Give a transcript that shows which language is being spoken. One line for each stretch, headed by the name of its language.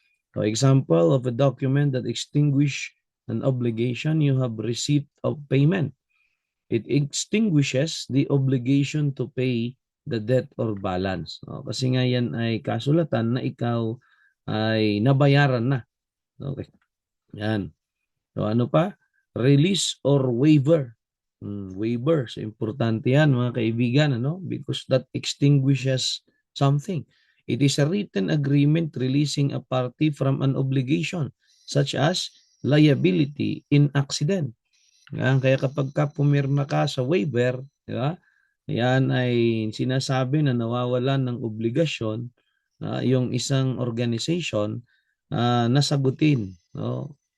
English: For example of a document that extinguish an obligation, you have receipt of payment. It extinguishes the obligation to pay the debt or balance.
Filipino: Kasi nga yan ay kasulatan na ikaw ay nabayaran na. Okay. Yan. So ano pa?
English: Release or waiver.
Filipino: Waiver. So importante yan mga kaibigan, ano?
English: Because that extinguishes something. It is a written agreement releasing a party from an obligation such as liability in accident.
Filipino: Yan. Kaya kapag ka pumirma ka sa waiver, di ba? Yan ay sinasabi na nawawalan ng obligasyon yung isang organization nasagutin, no?